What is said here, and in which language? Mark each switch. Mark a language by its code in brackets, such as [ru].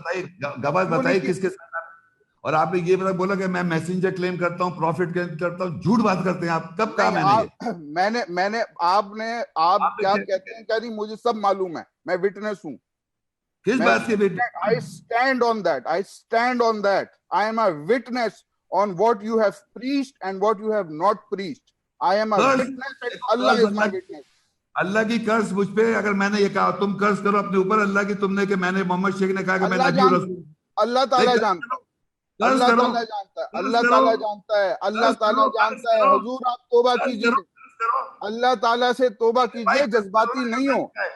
[hi] बताइए गवाह बताइए किसके साथ। और आपने ये बोला कि मैं मैसेंजर क्लेम करता हूँ, प्रॉफिट क्लेम करता हूँ, झूठ बात करते हैं आप। कब कहा मैंने आप क्या कहते हैं? क्या नहीं, मुझे सब मालूम है, मैं विटनेस हूँ। किस बात के witness? [en] I stand on that. I am a witness on what you have preached and what you have not preached. I am a witness and Allah is my witness. [hi] अल्लाह की कर्ज मुझ पे, अगर मैंने ये कहा तुम कर्ज करो अपने ऊपर अल्लाह की, तुमने कि मैंने मोहम्मद शेख ने कहा कि मैं नबी और रसूल। अल्लाह ताला जानता है, अल्लाह ताला जानता है, अल्लाह ताला जानता है, अल्लाह ताला जानता है। हुजूर आप तौबा कीजिए, अल्लाह ताला से तौबा कीजिए, जज्बाती नहीं हो।